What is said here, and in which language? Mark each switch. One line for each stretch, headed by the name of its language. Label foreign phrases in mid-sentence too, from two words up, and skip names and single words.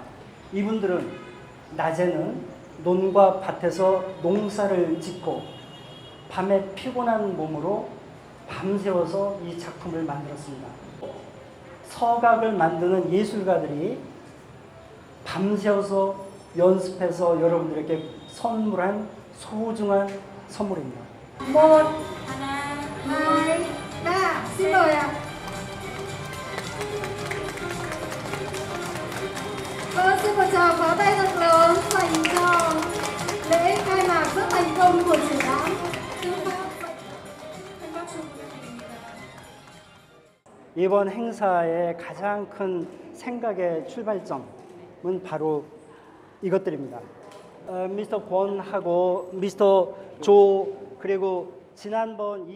Korean: 이분들은 낮에는 논과 밭에서 농사를 짓고 밤에 피곤한 몸으로 밤새워서 이 작품을 만들었습니다. 서각을 만드는 예술가들이 밤새워서 연습해서 여러분들에게 선물한 소중한 선물입니다.
Vietnamese: Một, hai, ba. Xin mời ạ. Xin một tràng pháo tay thật lớn dành cho lễ khai mạc rất thành công của triển lãm.
Korean: 이번 행사의 가장 큰 생각의 출발점은 바로 이것들입니다. 미스터 권하고 미스터 조 그리고 지난번 27일